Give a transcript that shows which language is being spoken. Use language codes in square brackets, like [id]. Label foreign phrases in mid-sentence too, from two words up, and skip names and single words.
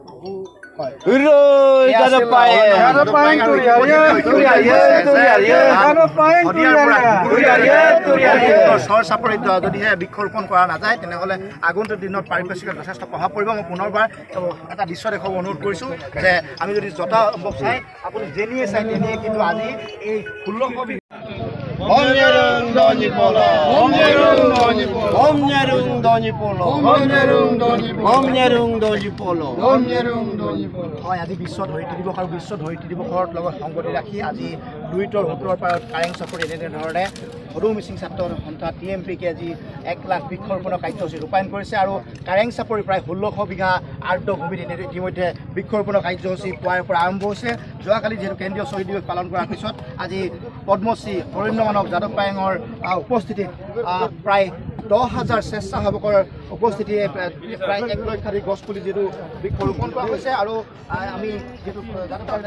[as] যদিহে বৃক্ষৰোপণ কৰা নাযায় তেনেহ'লে আগন্তুক দিনত পাৰিপাৰ্শ্বিকত যথেষ্ট প্ৰভাৱ পৰিব মই পুনৰবাৰ এটা দৃশ্য দেখুৱাব অনুৰোধ কৰিছোঁ যে আমি যদি যথা সম্ভৱ চাই আপুনি যেনিয়ে চাই তেনিয়ে কিন্তু আজি এই 16 [mrg] Omnyerung doni polo. Omnyerung doni polo. Omnyerung doni polo. Omnyerung doni polo. Omnyerung doni polo. Omnyerung doni polo. [as] হয় আজি বিশ্ব ধৰিত্ৰী দিৱস আৰু বিশ্ব ধৰিত্ৰী দিৱসৰ লগত সংগতি ৰাখি আজি 2 উত্তৰ পাৰত কাৰেং চকৰি এনেধৰণে সৰু মিচিং ছাত্ৰ সন্থা TMPকে আজি 1 লাখ বৃক্ষৰোপণৰ কাৰ্যসূচী ৰূপায়ণ কৰিছে আৰু কাৰেং চাপৰি প্ৰায় 1600 বিঘা আৰ্দ্ৰ ভূমিত ইতিমধ্যে বৃক্ষৰোপণৰ কাৰ্যসূচী পুৱাৰ পৰা আৰম্ভ হৈছে যোৱাকালি যিহেতু কেন্দ্ৰীয় শ্বহীদ দিৱস পালন কৰাৰ পিছত আজি পদ্মশ্ৰী অৰণ্য মানৱ যাদৱ পায়েঙৰ উপস্থিতিত প্ৰায় 10,000 স্বেচ্ছাসেৱকৰ উপস্থিতিয়ে প্ৰায় 1 লক্ষাধিক গছ পুলি যিহেতু বৃক্ষৰোপণ কৰা হৈছে আৰু আমি যিহেতু যাদৱ